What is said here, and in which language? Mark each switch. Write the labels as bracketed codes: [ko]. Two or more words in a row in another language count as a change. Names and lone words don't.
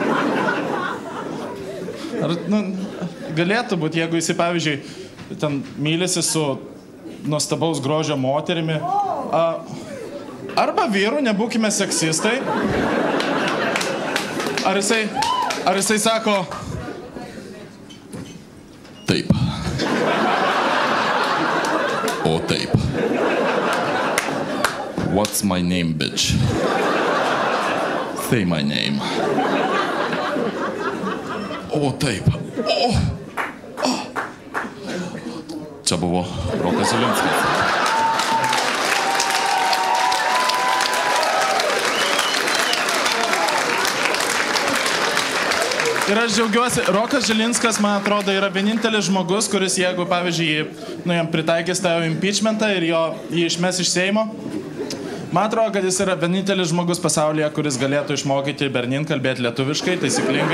[lt] Ar, galėtų būti, jeigu jisai, pavyzdžiui, ten mylisi su nuostabaus grožio moterimi, arba vyrų, nebūkime seksistai, ar jisai sako, taip. O taip. [en] What's my name, bitch? Say my name. [lt] O taip. Čia buvo Rokas Žilinskas. Ir aš džiaugiuosi, Rokas Žilinskas, man atrodo, yra vienintelis žmogus, kuris, jeigu, pavyzdžiui, jam pritaikys tą impeachmentą ir jį išmes iš Seimo, man atrodo, kad jis yra vienintelis žmogus pasaulyje, kuris galėtų išmokyti Bernin kalbėti lietuviškai, taisyklingai.